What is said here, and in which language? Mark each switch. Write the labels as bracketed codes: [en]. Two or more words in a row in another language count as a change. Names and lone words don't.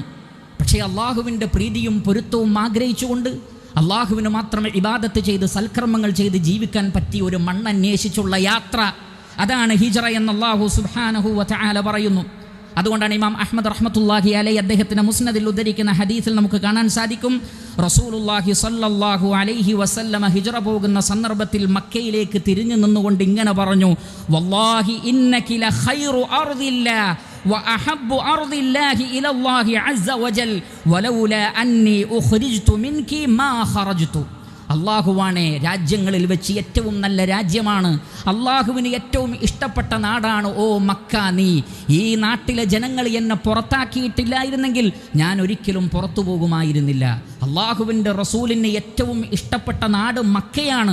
[ml] പക്ഷേ അള്ളാഹുവിൻ്റെ പ്രീതിയും പൊരുത്തവും ആഗ്രഹിച്ചുകൊണ്ട് അള്ളാഹുവിന് മാത്രം ഇബാദത്ത് ചെയ്ത് സൽക്കർമ്മങ്ങൾ ചെയ്ത് ജീവിക്കാൻ പറ്റിയ ഒരു മണ്ണന്വേഷിച്ചുള്ള യാത്ര, അതാണ് ഹിജ്റ എന്ന് [ar] الله سبحانه وتعالى [ml] പറയുന്നു. അതുകൊണ്ടാണ് ഇമാം അഹ്മദ് [ar] رحمة الله عليه [ml] അദ്ദേഹത്തിൻ്റെ മുസ്നദിൽ ഉദ്ധരിക്കുന്ന ഹദീസിൽ നമുക്ക് കാണാൻ സാധിക്കും, [ar] رسول الله صلى الله عليه وسلم [ml] ഹിജ്റ പോകുന്ന സന്ദർഭത്തിൽ മക്കയിലേക്ക് തിരിഞ്ഞു നിന്നുകൊണ്ട് ഇങ്ങനെ പറഞ്ഞു, [ar] والله إنك لخير أرض الله وأحب أرض الله إلى الله عز وجل ولولا أني أخرجت منك ما خرجت. [ml] അള്ളാഹുവാണ് രാജ്യങ്ങളിൽ വെച്ച് ഏറ്റവും നല്ല രാജ്യമാണ്, അള്ളാഹുവിന് ഏറ്റവും ഇഷ്ടപ്പെട്ട നാടാണ് ഓ മക്ക. നീ ഈ നാട്ടിലെ ജനങ്ങൾ എന്നെ പുറത്താക്കിയിട്ടില്ലായിരുന്നെങ്കിൽ ഞാൻ ഒരിക്കലും പുറത്തു പോകുമായിരുന്നില്ല. അള്ളാഹുവിൻ്റെ റസൂലിന് ഏറ്റവും ഇഷ്ടപ്പെട്ട നാട് മക്കയാണ്.